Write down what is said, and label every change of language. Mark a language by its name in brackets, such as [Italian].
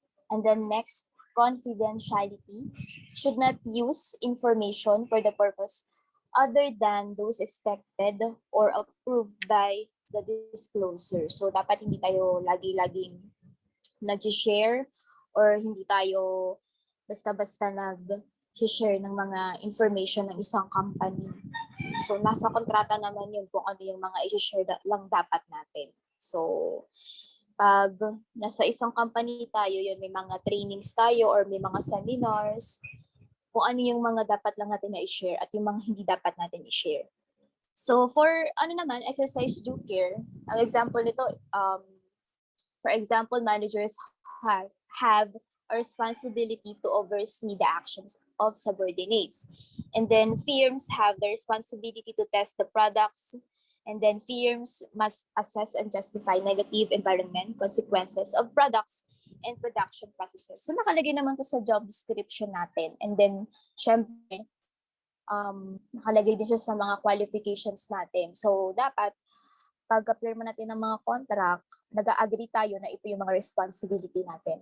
[English] And then next, confidentiality, should not use information for the purpose other than those expected or approved by the disclosure. [Filipino] So dapat hindi tayo lagi-laging nag-share or hindi tayo basta-basta nag-share ng mga information ng isang company. So nasa kontrata naman yun kung ano yung mga i-share lang dapat natin. So pag nasa isang company tayo, yun may mga trainings tayo or may mga seminars, kung ano yung mga dapat lang natin na i-share at yung mga hindi dapat natin i-share. [English] So for exercise due care, [Filipino] ang example nito, [English] for example, managers have a responsibility to oversee the actions of subordinates. And then firms have the responsibility to test the products. And then firms must assess and justify negative environment consequences of products and production processes. [Filipino] So nakalagay naman to sa job description natin. And then, syempre, nakalagay din siya sa mga qualifications natin. So dapat, pag-pirma natin ng mga contract, nag-agree tayo na ito yung mga responsibility natin.